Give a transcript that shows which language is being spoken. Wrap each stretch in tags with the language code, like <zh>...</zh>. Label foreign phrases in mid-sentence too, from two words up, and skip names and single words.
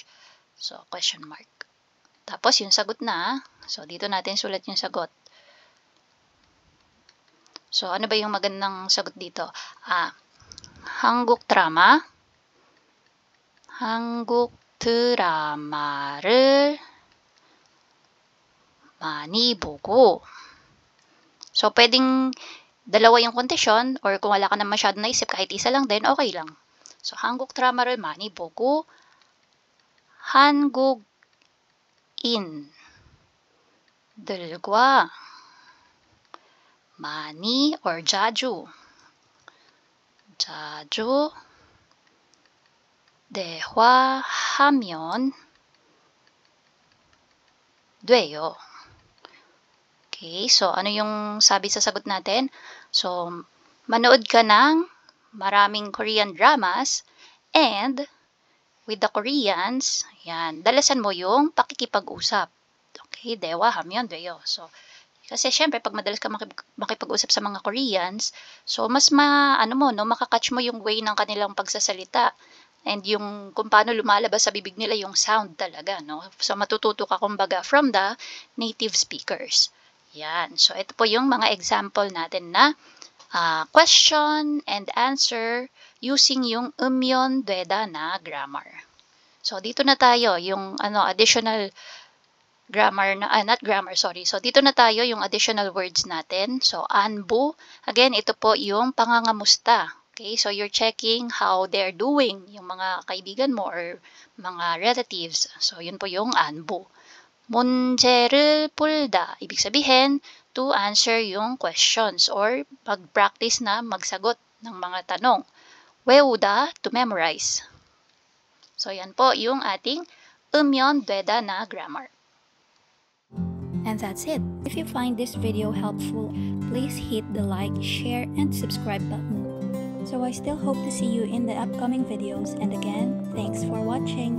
<tl>So, question mark. Tapos, yung sagot na. So, dito natin sulat yung sagot. So, ano ba yung magandang sagot dito?</tl> <ko>한국 드라마를 많이 보고.</ko> <tl>So, pwedeng dalawa yung kondisyon or kung wala ka na masyadong naisip, kahit isa lang din, okay lang. So,</tl> <ko>한국 드라마를 많이 보고 한국인들과 많이 or 자주 대화하면 돼요.</ko> <tl>Okay, so ano yung sabi sa sagot natin? So, manood ka ng maraming</tl> <en>Korean dramas and with the Koreans,</en> <tl>yan, dalasan mo yung pakikipag-usap.</tl> <ko>Okay, 대화하면 돼요.</ko> <tl>So, kasi syempre, pag madalas ka makipag-usap sa mga Koreans, so mas makakatch mo yung way ng kanilang pagsasalita and yung kung paano lumalabas sa bibig nila yung sound talaga, no? So, matututo ka kumbaga from the</tl> <en>native speakers.</en> <tl>Yan. So, ito po yung mga example natin na</tl> <en>question and answer using</en> <tl>yung 음연되다 na grammar. So, dito na tayo yung</tl> <en>additional grammar</en> <tl>na,</tl> <en>not grammar, sorry.</en> <tl>So, dito na tayo yung</tl> <en>additional words</en> <tl>natin. So, anbu. Again, ito po yung pangangamusta.</tl> <en>Okay, so you're checking how they're doing,</en> <tl>yung mga kaibigan mo or mga relatives. So, yun po yung anbu.</tl> <ko>문제를 풀다.</ko> <tl>Ibig sabihin,</tl> <en>to answer</en> <tl>yung questions or mag-practice na magsagot ng mga tanong. 외우다,</tl> <en>to memorize.</en> <tl>So, yan po yung ating 음연되다 na grammar.</tl> <en>And that's it. If you find this video helpful, please hit the like, share, and subscribe button. So I still hope to see you in the upcoming videos, and again, thanks for watching.</en>